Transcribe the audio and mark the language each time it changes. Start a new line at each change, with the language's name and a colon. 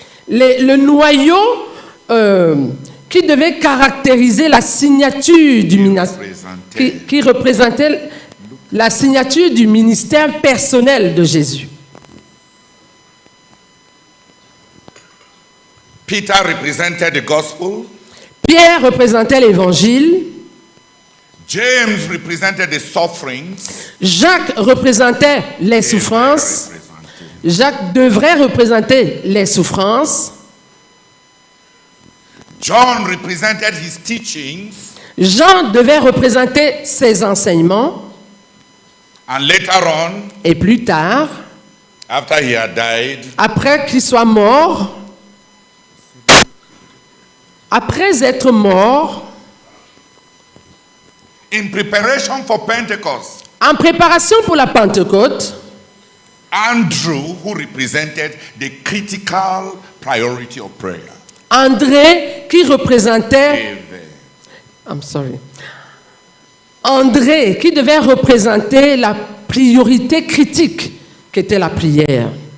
French: Le noyau qui devait caractériser la signature du ministère, qui représentait la signature du ministère personnel de Jésus.
English: Peter represented the gospel.
French: Pierre représentait l'évangile.
English: James represented the sufferings.
French: Jacques représentait les souffrances. Jacques devrait représenter les souffrances.
English: John represented his teachings.
French: Jean devait représenter ses enseignements.
English: And later on,
French: et plus tard,
English: after he had died,
French: après qu'il soit mort, après être mort,
English: in preparation for Pentecost,
French: en préparation pour la Pentecôte,
English: Andrew, who represented the critical priority of prayer.
French: André, qui représentait, André, qui devait représenter la priorité critique qu'était la prière.